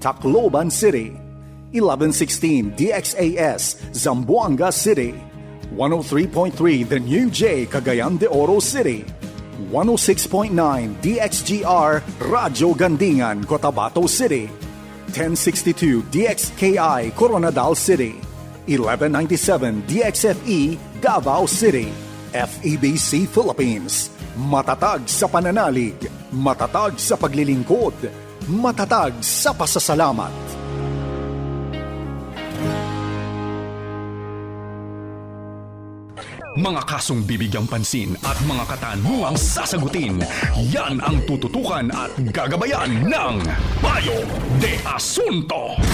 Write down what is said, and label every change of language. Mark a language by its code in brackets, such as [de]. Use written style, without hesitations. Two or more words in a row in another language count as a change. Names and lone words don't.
[tl] Tacloban City, 1116 DXAS Zamboanga City, 103.3 The New J Cagayan de Oro City, 106.9 DXGR Radyo Gandingan Cotabato City, 1062 DXKI Coronadal City, 1197 DXFE Davao City, FEBC Philippines. Matatag sa pananalig, matatag sa paglilingkod, matatag sa pasasalamat. Mga kasong bibigyang pansin at mga katanungang sasagutin, yan ang tututukan at gagabayan ng Payo de Asunto.